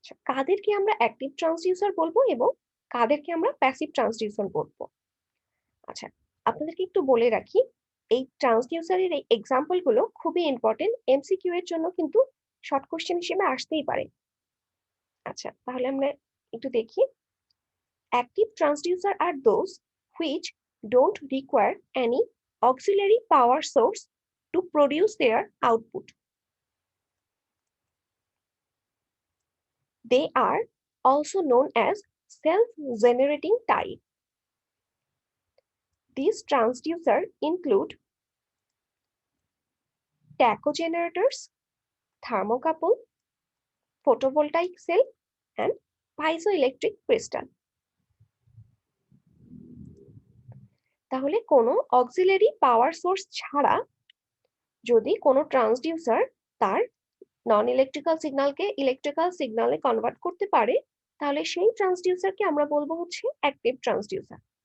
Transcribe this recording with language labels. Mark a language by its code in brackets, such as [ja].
[bn] কাদেরকে আমরা active transducer বলবো এবং কাদেরকে আমরা প্যাসিভ ট্রান্সডিউসার বলবো? আচ্ছা, আপনাদেরকে একটু বলে রাখি, এই ট্রান্সডিউসারের এই এক্সাম্পল গুলো খুবই ইম্পর্টেন্ট, এমসিকিউ এর জন্য কিন্তু শর্ট কোশ্চেন হিসেবে আসতেই পারে। আচ্ছা, তাহলে আমরা একটু দেখি। [en] Active transducer are those which don't require any auxiliary power source to produce their output. They are also known as self-generating type. These transducers include tachogenerators, thermocouple, photovoltaic cell, and piezoelectric crystal. [bn] তাহলে কোনো auxiliary power source ছাড়া যদি কোনো transducer তার নন electrical সিগন্যালকে electrical সিগন্যালে convert করতে পারে, তাহলে সেই ট্রান্সডিউসারকে আমরা বলবো হচ্ছে অ্যাক্টিভ ট্রান্সডিউসার।